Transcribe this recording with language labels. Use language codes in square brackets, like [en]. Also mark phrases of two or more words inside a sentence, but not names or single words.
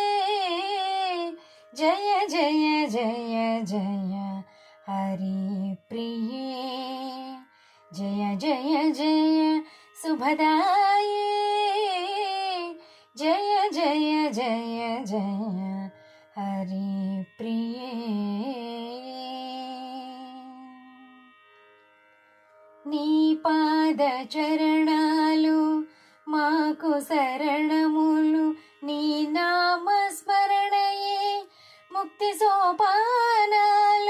[sa] जय जय जय जय हरि प्रिये। जय जय जय सुभदाये। जय जय जय जय हरि प्रिये। [te] నీ పాద చరణాలు మాకు శరణములు, నీ నామ స్మరణయే ముక్తి సోపానాలు.